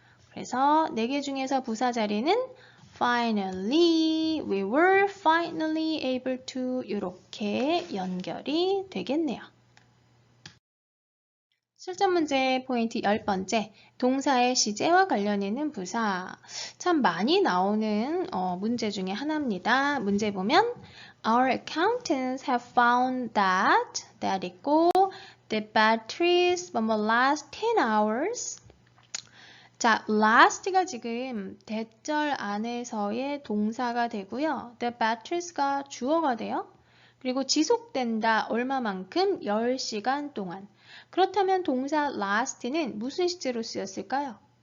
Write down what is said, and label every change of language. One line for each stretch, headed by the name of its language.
Korean: 그래서 4개 중에서 부사 자리는 finally,
English: we were finally able to
Korean: 이렇게 연결이 되겠네요. 실전 문제 포인트 10번째, 동사의 시제와 관련 있는 부사. 참 많이 나오는 문제 중에 하나입니다. 문제 보면
English: Our accountants have found that
Korean: 있고
English: the batteries last 10 hours.
Korean: 자, last가 지금 대절 안에서의 동사가 되고요. The batteries가 주어가 돼요. 그리고 지속된다 얼마만큼? 10시간 동안. 그렇다면 동사 last는 무슨 시제로 쓰였을까요?